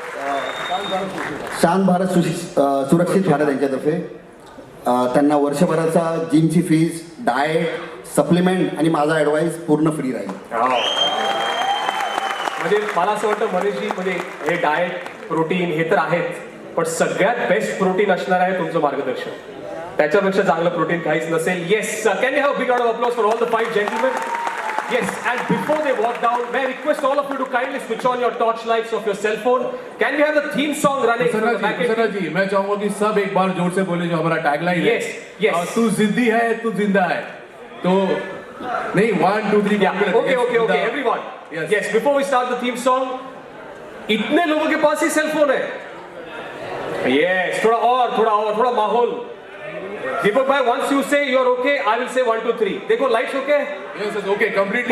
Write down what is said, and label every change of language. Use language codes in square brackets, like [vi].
[mr] त्यात शांत भारत सुरक्षित भारत यांच्यातर्फे त्यांना वर्षभराचा जिमची फीस, डाएट, सप्लिमेंट आणि माझा ॲडवाईस पूर्ण फ्री राहील. म्हणजे मला असं वाटतं मनीषजी, म्हणजे हे डाएट, प्रोटीन हे तर आहेच, पण सगळ्यात बेस्ट प्रोटीन असणार आहे तुमचं मार्गदर्शन. त्याच्यापेक्षा चांगलं प्रोटीन काहीच नसेल. [en] Yes, can you have a big round of applause for all the 5 gentleman. Yes, and before they walk down, may I request all of you to kindly switch on your torch lights of your cell phone. Can we have the theme song running? [hi] Sir जी, मैं चाहूंगा कि सब एक बार जोर से बोले जो हमारा टैगलाइन है. [en] Yes, yes. [hi] तू जिद्दी है, तू जिंदा है. तो नहीं 1 2 3 [en] Yeah, okay, everyone. Yes, before we start the theme song, [hi] इतने लोगों के पास ही सेल फोन है. Yes, थोड़ा माहौल. [en] Deepak bhai, once you say you're okay, I will say 1 2 3. [hi] देखो [en] lights okay? Yes, it's okay, completely